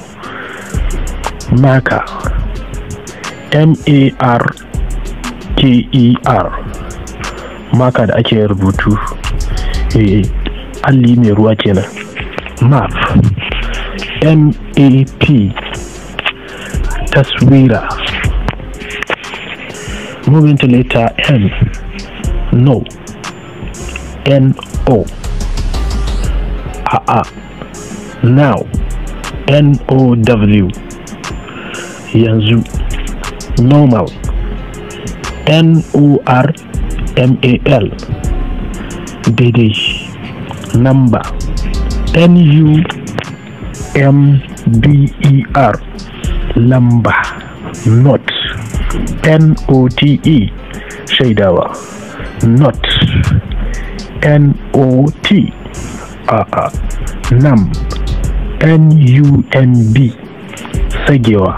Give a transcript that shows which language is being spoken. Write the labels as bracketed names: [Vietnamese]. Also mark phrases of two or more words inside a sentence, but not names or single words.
[Hausa] Marker, M-A-R-K-E-R, marker da ake rubutu. Alli mai ruwa kenan. Map, M-A-P, taswira. [English] Moving to letter N. [Hausa] No, N-O. Now, N-O-W. Yanzu. Normal, N-O-R-M-A-L, daidai. Number, N-U-M-B-E-R, lamba. Not, N-O-T-E, shaidawa. Not, N-O-T, Num, N-U-N-B, sagewa.